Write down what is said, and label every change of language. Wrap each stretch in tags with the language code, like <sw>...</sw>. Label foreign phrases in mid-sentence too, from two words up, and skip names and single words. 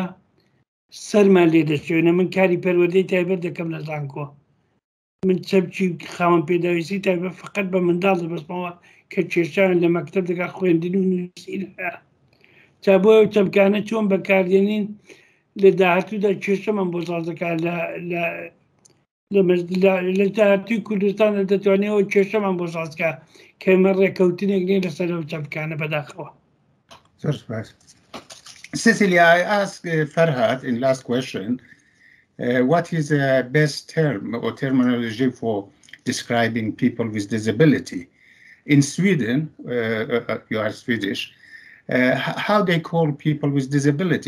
<ckb>سەرمان لێ دەچێنە من کاری پەروردەی تایبەت دەکەم لە زانکۆ من چەمکی خاوەن پێداویستی تایبەت فقط بە منداڵ دەبەستمەوە کە کێشیان لە مەکتەب دەکا خوێندن و نووسین هەیە تا بۆ ئەو چەمکانە چۆن بەکاردێنین لە داهاتوودا کێشەمان بۆ ساز دەکات لە داهاتووی کوردستانە دەتوانێتەوە کێشەمان بۆ سازکە کە ئێمە ڕێکەوتنێک نین لەسەر ئەو چەمکانە بەداخەوە.</ckb> <en>Sissilia, I asked Farhad in last question, what is the best term or terminology for describing people with disability? In Sweden, you are Swedish, how they call people with disability?</en>